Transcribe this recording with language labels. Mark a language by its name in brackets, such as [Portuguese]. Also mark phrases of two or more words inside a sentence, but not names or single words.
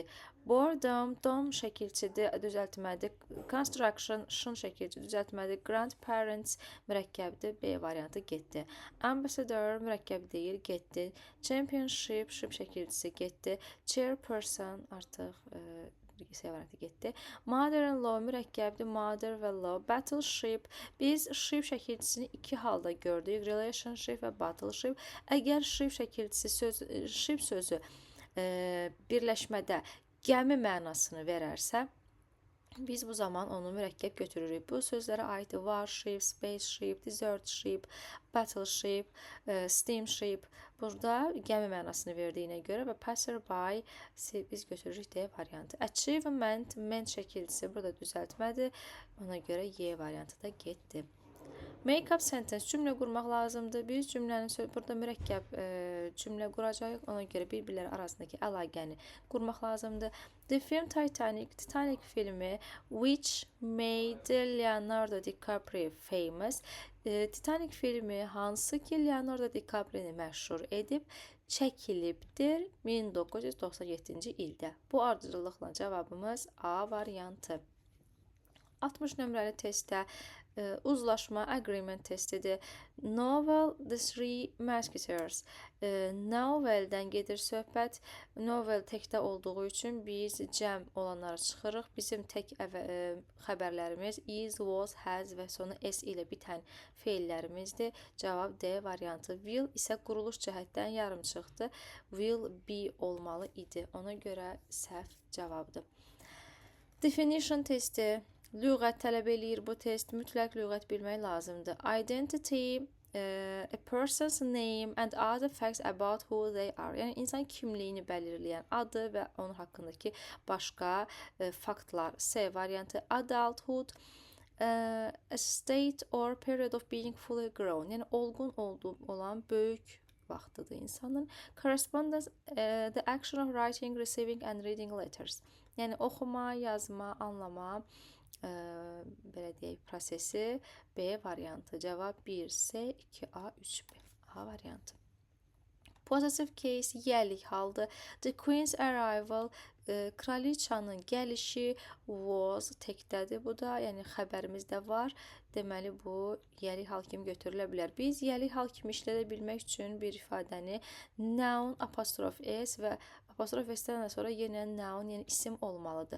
[Azerbaijani] Boredom, dom şəkilçidir, düzəltmədir. Construction, şın şəkilçi, düzəltmədir. Grandparents mürəkkəbdir, B variantı getdi. Ambassador mürəkkəb deyil, getdi. Championship, şıp şəkilçisi getdi. Chairperson artıq C variantı getdi. Mother-in-law mürəkkəbdir, mother və law. Battleship, biz ship şəkilçisini 2 halda gördük. Relationship və battleship. Əgər ship şəkilçisi ship sözü birləşmədə gəmi mənasını verərsə, biz bu zaman onu mürəkkəb götürürük. Bu sözlərə aid [English] warship, spaceship, desert ship, battleship, steamship. [Azerbaijani] Burada gəmi mənasını verdiyinə görə və passerby biz götürürük D variantı. Achievement, men şəkilçisi burada düzəltmədir. Ona görə Y variantı da getdi. [English] Make-up sentence [Azerbaijani] cümlə qurmaq lazımdır. Biz cümlənin burada mürəkkəb cümlə quracağıq. Ona görə bir-birləri arasındakı əlaqəni qurmaq lazımdır. [English] The film Titanic filmi which made Leonardo DiCaprio famous. [Azerbaijani] Titanic filmi hansı ki Leonardo DiCaprioni məşhur edib çəkilibdir 1997-ci ildə. Bu ardıcıllıqla cavabımız A variantı. 60 nömrəli testdə uzlaşma, agreement testidir. [English] Novel, The Three Musketeers. [Azerbaijani] Noveldən gedir söhbət. Novel təkdə olduğu üçün biz cəm olanları çıxırıq. Bizim tək xəbərlərimiz [English] is, was, has [Azerbaijani] və sonu S ilə bitən feillərimizdir. Cavab D variantı. Will isə quruluş cəhətdən yarımçıqdır. [English] Will be [Azerbaijani] olmalı idi. Ona görə səhv cavabdır. Definition testi. Lüğət tələb eləyir bu test. Mütləq lüğət bilmək lazımdır. [English] Identity, a person's name and other facts about who they are. [Azerbaijani] Yəni insan kimliyini belirləyən adı və onun haqqındakı başqa faktlar. C variantı. [English] Adulthood, a state or period of being fully grown. [Azerbaijani] Yəni olğun olan böyük vaxtıdır insanın. [English] Correspondence, the action of writing, receiving and reading letters. [Azerbaijani] Yəni oxuma, yazma, anlama belə deyək prosesi. B variantı. Cavab 1C, 2A, 3B. A variantı. [English] Possessive case [Azerbaijani] yəlik haldır. [English] The queen's arrival, [Azerbaijani] kraliçanın gəlişi was təkdədir. Bu da yəni xəbərimizdə var. Deməli bu yəlik hal kimi götürülə bilər. Biz yəlik hal kimi işlədə bilmək üçün bir ifadəni noun apostrof S və apostrof S-dən sonra yenə noun, yəni isim olmalıdır.